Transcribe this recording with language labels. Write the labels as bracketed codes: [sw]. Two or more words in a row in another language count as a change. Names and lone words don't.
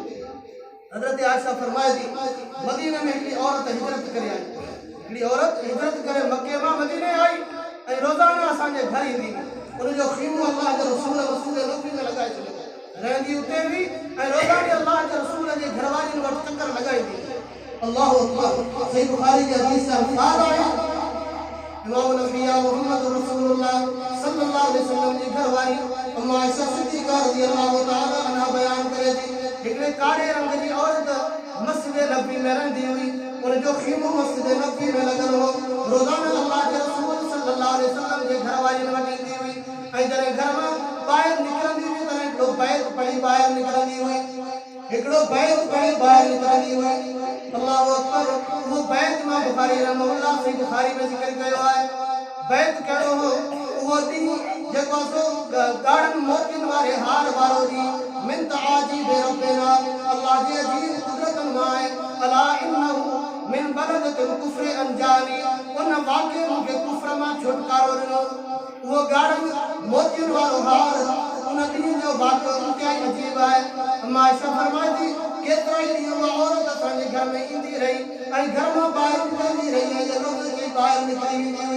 [sd] हज़रत आयशा फरमाए थी मदीने में हिकिड़ी औरत हिजरत करे आई। हिकिड़ी औरत हिजरत करे मके मां मदीने आई ऐं रोज़ाना असांजे घर ईंदी। उनजो ख़ीमो अल्लाह जे रसूल मस्जिद नबवी में लॻाए छॾियो, रहंदी उते हुई ऐं रोज़ाने अल्लाह जे रसूल जे घरवारियुनि वटि चकर लॻाईंदी। [ar] الله أكبر. [sd] सही बुखारी की हदीस से अल्फाज़ आया इमाम नबिया मोहम्मद रसूलुल्लाह [ar] صلى الله عليه وسلم [sd] जी घरवारी अम्मा आयशा सिद्दीक़ा [ar] رضي الله تعالى عنها [sd] बयान करे थी हिकिड़े कारे रंग जी औरत मस्जिद नबवी में रहंदी हुई। उनजो ख़ीमो मस्जिद नबवी में लॻल हो। रोज़ाना अल्लाह जे रसूल [ar] صلى الله عليه وسلم [sd] जे घरवारियुनि वटि ईंदी हुई ऐं जॾहिं घर मां ॿाहिरि निकिरंदी हुई तॾहिं हिकिड़ो बैत पढ़ी ॿाहिरि निकिरंदी हुई। हिकिड़ो बैत पढ़ी ॿाहिरि निकिरंदी हुई। [ar] الله أكبر. [sd] वो बैत मां बुखारी रहमहुल्लाह सही बुखारी में ज़िक्र कयो आहे। बैत कहिड़ो हो? उहो ॾींहुं जेको सो ॻाढ़नि मोतियुनि वारे हार वारो ॾींहुं [ar] من تعاجيب ربنا [sd] अल्लाह जे अजीब कुदरतनि मां आहे। [ar] ألا إنه من بلدة الكفر أنجاني [sd] उन वाक़े मूंखे कुफ्र मां छुटकारो ॾिनो। उहो ॻाढ़नि मोतियुनि वारो हार उन ॾींहुं जो वाक़ो इंतिहाई अजीब आहे। अम्मा आयशा फरमाए थी केतिरा ई ॾींहं उहा औरत असांजे घर में ईंदी रही ऐं घर मां ॿाहिरि निकिरंदी रही ऐं रोज़ जी ॿाहिरि निकिरी वेंदी हुई।